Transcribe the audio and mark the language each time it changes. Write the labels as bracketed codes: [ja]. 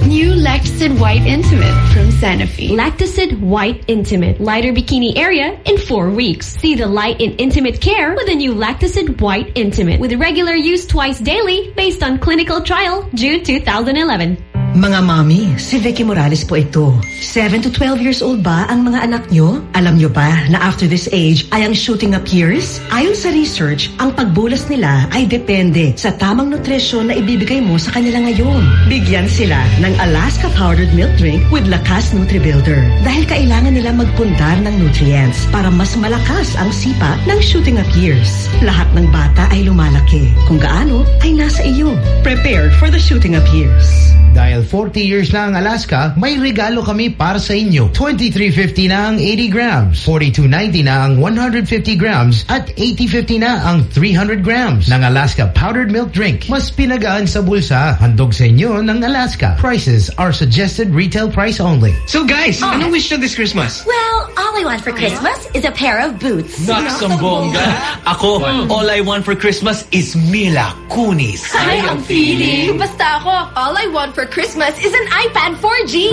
[en] New Lactacid White Intimate from Sanofi. Lactacid White Intimate. Lighter bikini area in 4 weeks. See the light in intimate care with a new Lactacid White Intimate. With regular use twice daily based on clinical trial, June 2011. [tl] Mga mami, si Vicky Morales po ito. [en] 7 to 12 years old [tl] ba ang mga anak nyo? Alam nyo ba na [en] after this age [tl] ay ang shooting up years? Ayon sa research, ang pagbulas nila ay depende sa tamang nutrisyon na ibibigay mo sa kanila ngayon. Bigyan sila ng Alaska Powdered Milk Drink with Lakas Nutri Builder dahil kailangan nila magpundar ng nutrients para mas malakas ang sipa ng shooting up years. Lahat ng bata ay lumalaki. Kung gaano, ay nasa iyo. [en] Prepare for the shooting up years. [tl] Dahil 40 years na ang Alaska, may regalo kami para sa inyo. 2350 na ang 80 grams, 4290 na ang 150 grams, at 8050 na ang 300 grams ng Alaska Powdered Milk Drink. Mas pinagaan sa bulsa, handog sa inyo ng Alaska. [en] Prices are suggested retail price only. So guys, okay. [tl] Anong [en] wish nyo this Christmas? Well, all I want for Christmas is a pair of boots. Naksambonga. Ako, all I want for Christmas is Mila Kunis. Hi, I'm feeling. Basta ako, all I want for Christmas is an iPad 4G.